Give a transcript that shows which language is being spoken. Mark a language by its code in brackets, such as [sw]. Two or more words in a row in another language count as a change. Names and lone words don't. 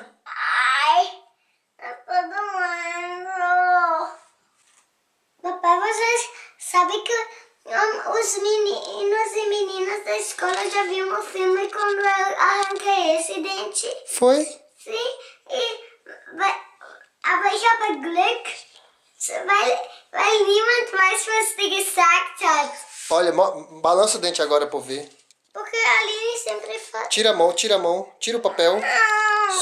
[pt] Ai, eu tô doendo. Papai, vocês sabem que os meninos e meninas da escola já viram o filme quando eu arranquei esse dente? Foi? Sim, e [de] aber ich habe Glück, weil niemand weiß, was die gesagt hat. [pt] Olha, balança o dente agora pra eu ver. Porque a Aline sempre fala. Tira a mão, tira o papel. Não.